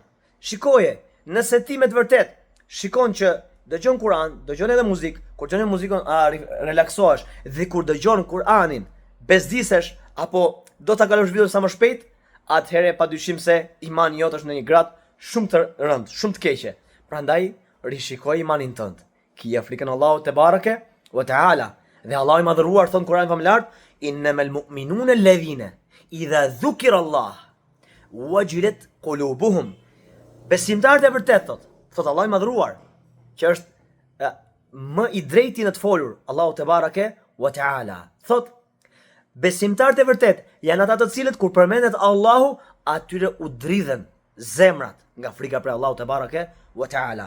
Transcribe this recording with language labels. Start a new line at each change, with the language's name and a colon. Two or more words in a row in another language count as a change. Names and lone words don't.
Albanian: Shikoje, nëse ti me të vërtet shikon që dëgjon Kur'an, dëgjon edhe muzikë, kur dëgjon muzikën relaksohesh, dhe kur dëgjon Kur'anin bezdisesh apo do ta kalosh videon sa më shpejt, atëherë padyshim se imani jot është në një grad shumë të rëndë, shumë të keqe. Prandaj rishikoj imanin tënd. Kije frikën Allahut
Arabic: تبارك وتعالى.
Albanian: Dhe Allahu I madhëruar thon Kur'an famlar,
Arabic: إنما المؤمنون الذين إذا ذكر الله وجلت قلوبهم.
Albanian: Besimtarët e vërtet thot Allahu I madhëruar, që është më I drejti në të folur, Allahu
Arabic: تبارك وتعالى.
Albanian: Thot, besimtarët e vërtet janë ata të cilët kur përmendet Allahu, atyre u dridhen zemrat nga frika për Allahu
Arabic: تبارك وتعالى.